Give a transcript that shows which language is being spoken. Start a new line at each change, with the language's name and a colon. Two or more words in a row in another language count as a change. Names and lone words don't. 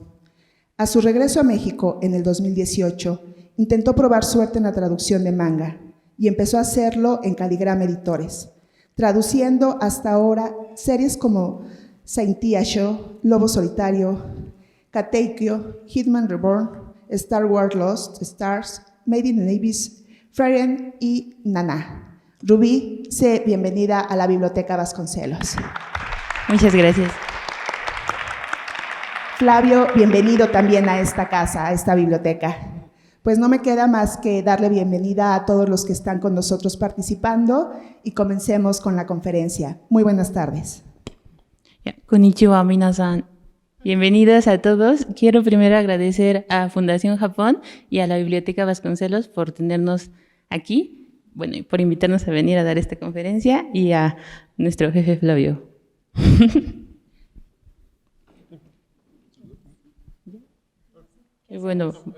Spanish: A su regreso a México en el 2018, intentó probar suerte en la traducción de manga y empezó a hacerlo en Caligrama Editores, traduciendo hasta ahora series como Saintia Show, Lobo Solitario, Kateikyo, Hitman Reborn, Star Wars Lost Stars, Made in the Abyss, Frieren y Nana. Rubí, sé bienvenida a la Biblioteca Vasconcelos. Muchas gracias. Flavio, bienvenido también a esta casa, a esta biblioteca. Pues no me queda más que darle bienvenida a todos los que están con nosotros participando y comencemos con la conferencia. Muy buenas tardes.
Japanese: こんにちは、皆さん.
Spanish: Bienvenidos a todos. Quiero primero agradecer a Fundación Japón y a la Biblioteca Vasconcelos por tenernos aquí, bueno, y por invitarnos a venir a dar esta conferencia, y a nuestro jefe Flavio. Bueno.